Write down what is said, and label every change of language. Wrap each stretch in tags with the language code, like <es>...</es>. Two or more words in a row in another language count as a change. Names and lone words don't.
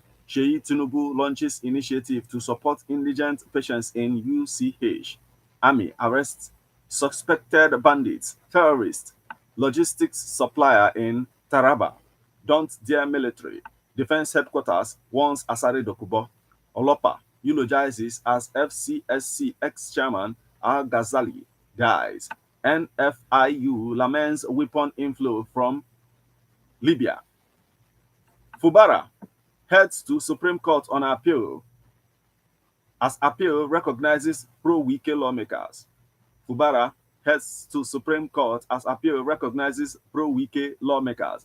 <en>Sheyi Tinubu launches initiative to support indigent patients in UCH. Army arrests suspected bandits, terrorists, logistics supplier in Taraba. Don't dare military. Defense headquarters warns Asari Dokubo. Olopa eulogizes as FCSC ex-chairman Al-Ghazali dies. NFIU laments weapon inflow from Libya. Fubara heads to Supreme Court on appeal as appeal recognizes pro-Wike lawmakers. Fubara heads to Supreme Court as appeal recognizes pro-Wike lawmakers.</en>